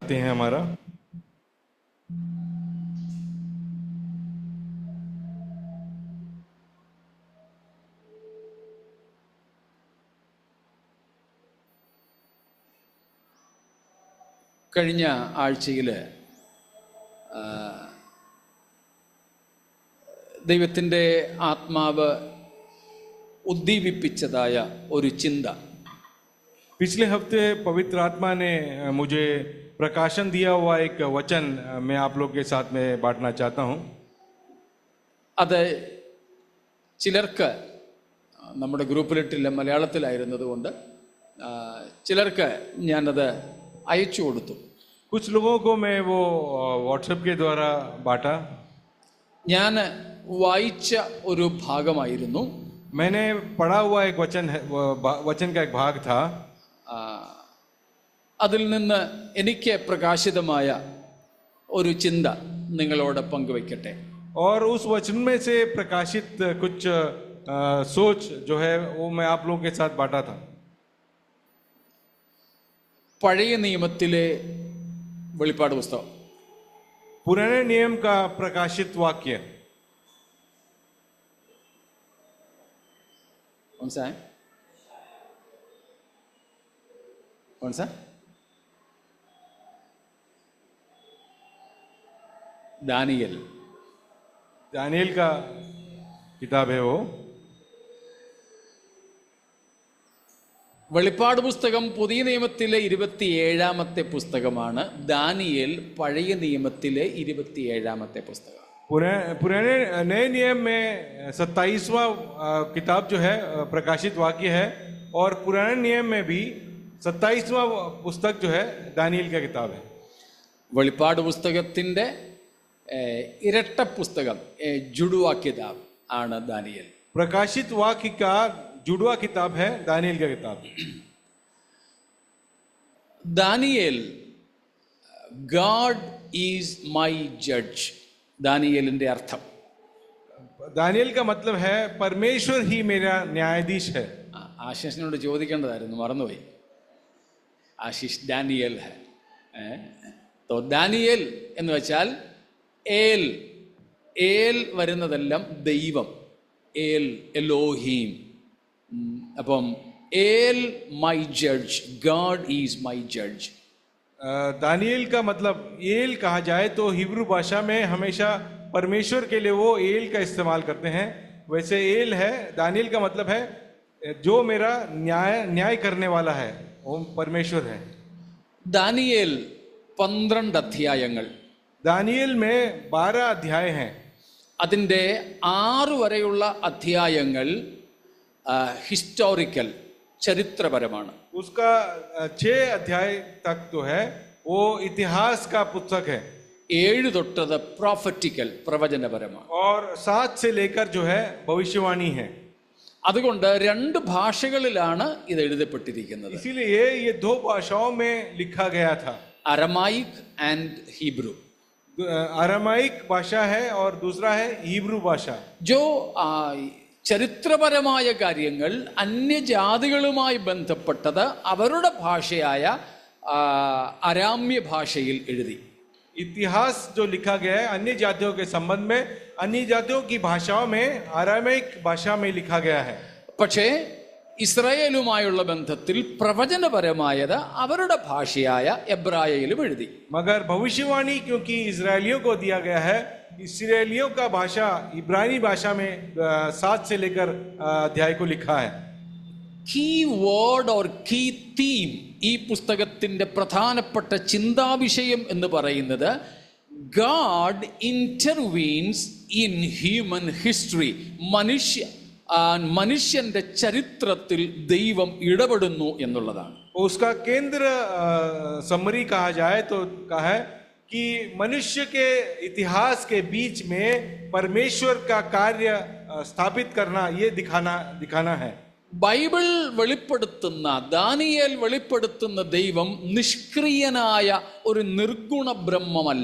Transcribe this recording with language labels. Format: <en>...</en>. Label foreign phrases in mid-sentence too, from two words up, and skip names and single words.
<hi>हैं हमारा।</hi> <ml>കഴിഞ്ഞ ആഴ്ചയിൽ ദൈവത്തിൻ്റെ ആത്മാവ് ഉദ്ദീപിപ്പിച്ചതായ ഒരു ചിന്ത,</ml> <hi>पिछले हफ्ते पवित्र आत्मा ने मुझे प्रकाशन दिया हुआ एक वचन मैं आप लोग के साथ में बांटना चाहता हूँ।</hi> <ml>അത് ചിലർക്ക് നമ്മുടെ ഗ്രൂപ്പിലിട്ടില്ല, മലയാളത്തിലായിരുന്നതുകൊണ്ട് ചിലർക്ക് ഞാനത് അയച്ചു കൊടുത്തു.</ml> <hi>कुछ लोगों को मैं वो व्हाट्सएप के द्वारा बांटा।</hi> <ml>ഞാൻ വായിച്ച ഒരു ഭാഗമായിരുന്നു.</ml> <hi>मैंने पढ़ा हुआ एक वचन का एक भाग था।</hi> <ml>അതിൽ നിന്ന് എനിക്ക് പ്രകാശിതമായ ഒരു ചിന്ത നിങ്ങളോട് പങ്കുവയ്ക്കട്ടെ.</ml> <hi>और उस वचन में से प्रकाशित कुछ सोच जो है वो मैं आप लोगों के साथ बांटा था।</hi> <ml>പഴയ നിയമത്തിലെ വെളിപ്പാട് പുസ്തകം,</ml> <hi>पुराने नियम का प्रकाशित वाक्य। कौन सा है? कौन सा? दानियल का किताब है वो।</hi> <ml>വെളിപ്പാട് പുസ്തകം പുതിയ നിയമത്തിലെ 27ാമത്തെ പുസ്തകമാണ്. ദാനിയേൽ പഴയ നിയമത്തിലെ 27ാമത്തെ പുസ്തകം.</ml> <hi>पुराने नए नियम में 27वां किताब जो है प्रकाशित वाक्य है, और पुराने नियम में भी 27वां पुस्तक जो है दानियल का किताब है।</hi> <ml>വെളിപ്പാട് പുസ്തകത്തിൻ്റെ ഇരട്ട പുസ്തകം</ml> <hi>जुड़वा किताब</hi> <ml>ആണ് ദാനിയേൽ.</ml> <hi>प्रकाशित वाक्य का जुड़वा किताब है दानियल का किताब।</hi> <en>Daniel God is my judge.</en> <ml>ദാനിയേലിൻ്റെ അർത്ഥം,</ml> <hi>दानियल का मतलब है परमेश्वर ही मेरा न्यायाधीश है।</hi> <ml>ആശിഷിനോട് ചോദിക്കേണ്ടതായിരുന്നു, മറന്നുപോയി. ആശിഷ് ഡാനിയേൽ ഹെ. तो ദാനിയേൽ എന്ന് വെച്ചാൽ ഏൽ. ഏൽ വരുന്നതെല്ലാം ദൈവം, ഏൽ, എലോഹീം.</ml> <en>അപ്പം El my judge, God is my judge.</en> <hi>दानियल का मतलब एल कहा जाए तो हिब्रू भाषा में हमेशा परमेश्वर के लिए वो एल का इस्तेमाल करते हैं। वैसे एल है, दानियल का मतलब है जो मेरा न्याय करने वाला है, वो परमेश्वर है।</hi> <ml>ദാനിയേൽ 12 അധ്യായങ്ങൾ.</ml> <hi>दानियल में 12 अध्याय हैं।</hi> <ml>അതിൻ്റെ 6 വരെയുള്ള അധ്യായങ്ങൾ ഹിസ്റ്റോറിക്കൽ, ചരിത്രപരമാണ്.</ml> <hi>उसका 6 अध्याय तक तो है वो इतिहास का पुस्तक है।</hi> <ml>7 തൊട്ടത് പ്രോഫറ്റിക്കൽ, പ്രവചനപരമാണ്.</ml> <hi>और 7 से लेकर जो है भविष्यवाणी है।</hi> <ml>അതുകൊണ്ട് 2 ഭാഷകളിലാണ് ഇത് എഴുതപ്പെട്ടിരിക്കുന്നത്.</ml> <hi>इसीलिए ये 2 भाषाओं में लिखा गया था,</hi> <en>Aramaic and Hebrew.</en> <hi>अरामाइक भाषा है और दूसरा है हिब्रू भाषा।</hi> <ml>जो ചരിത്രപരമായ കാര്യങ്ങൾ അന്യജാതികളുമായി ബന്ധപ്പെട്ടത് അവരുടെ ഭാഷയായ അരാമ്യ ഭാഷയിൽ എഴുതി.</ml> <hi>इतिहास जो लिखा गया है अन्य जातियों के संबंध में अन्य जातियों की भाषाओं में अरामाइक भाषा में लिखा गया है.</hi> <ml>പക്ഷേ ഇസ്രായേലുമായുള്ള ബന്ധത്തിൽ പ്രവചനപരമായത് അവരുടെ ഭാഷയായ എബ്രായയിലും എഴുതി.</ml> <hi>मगर भविष्यवाणी क्योंकि इजरायलियों को दिया गया है, इस्राएलियों का भाषा इब्रानी भाषा में 7 से लेकर अध्याय को लिखा है.</hi> <en>key word or key theme,</en> <ml>ഈ പുസ്തകത്തിൻ്റെ പ്രധാനപ്പെട്ട ചിന്താവിഷയം എന്ന് പറയുന്നത്</ml> <en>God intervenes in human history.</en> <ml>മനുഷ്യന്റെ ചരിത്രത്തിൽ ദൈവം ഇടപെടുന്നു എന്നുള്ളതാണ്.</ml> <hi>उसका केंद्र समरी कहा जाए तो कहा है कि मनुष्य के इतिहास के बीच में परमेश्वर का कार्य स्थापित करना, ये दिखाना है.</hi> <ml>ബൈബിൾ വെളിപ്പെടുത്തുന്ന, ദാനിയേൽ വെളിപ്പെടുത്തുന്ന ദൈവം നിഷ്ക്രിയനായ ഒരു നിർഗുണ ബ്രഹ്മമല്ല.</ml>